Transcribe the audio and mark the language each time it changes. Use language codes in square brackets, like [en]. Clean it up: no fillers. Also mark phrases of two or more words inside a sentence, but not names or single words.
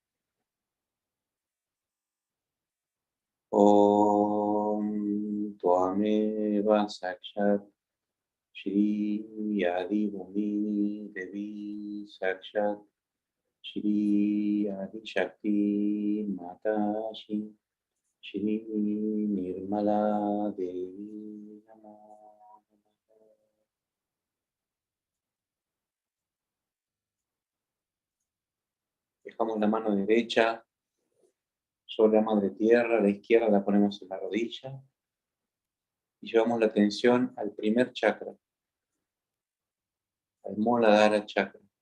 [sa] Om Tvameva Sakshat Shri Adibhumi Devi Sakshat Shri Adishakti Matashi Shri Nirmala Devi Namo. [es] Dejamos la mano derecha sobre la madre tierra, la izquierda la ponemos en la rodilla y llevamos la atención al primer chakra, al Muladhara chakra.